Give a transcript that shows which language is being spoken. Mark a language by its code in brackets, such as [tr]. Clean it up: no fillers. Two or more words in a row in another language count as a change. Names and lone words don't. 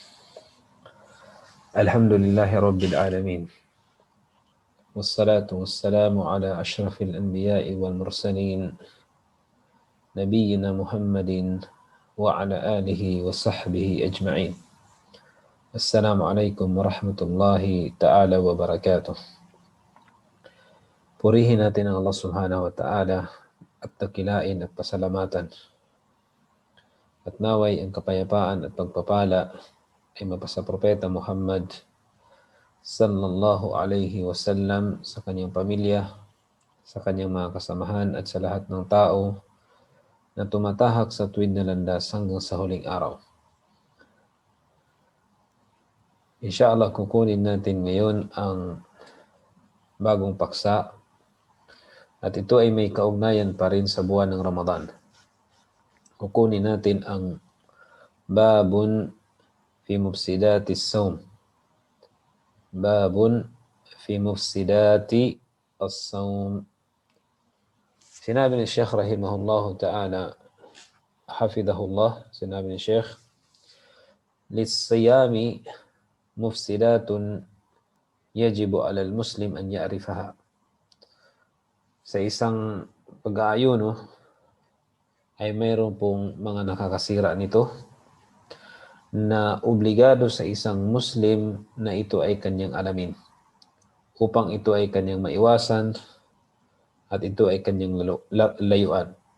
[ar] الحمد لله رب العالمين، والصلاة والسلام على أشرف الأنبياء والمرسلين نبينا محمد وعلى آله وصحبه أجمعين. السلام عليكم ورحمة الله تعالى وبركاته. [tl] Purihin natin ang Allah [ar] سبحانه وتعالى [tl] at dakilain at pasalamatan. At naway ang kapayapaan at pagpapala ay mapasa Propeta Muhammad [ar] صلى الله عليه وسلم [tl] sa kanyang pamilya, sa kanyang mga kasamahan at sa lahat ng tao na tumatahak sa tuwid na landas hanggang sa huling araw. Inshallah, kukunin natin ngayon ang bagong paksa at ito ay may kaugnayan pa rin sa buwan ng Ramadan. Kukunin natin ang [ar] باب في مفسدات الصوم. باب في مفسدات الصوم. [tl] Sinabi ni Syekh [ar] رحمه الله تعالى, [tl] hafidhahullah, sinabi ni Syekh, [ar] للصيام مفسدات يجب على المسلم أن يعرفها. [tl] Sa isang pag-aayuno ay mayroon pong mga nakakasira nito na obligado sa isang Muslim na ito ay kanyang alamin upang ito ay kanyang maiwasan at ito ay kanyang layuan.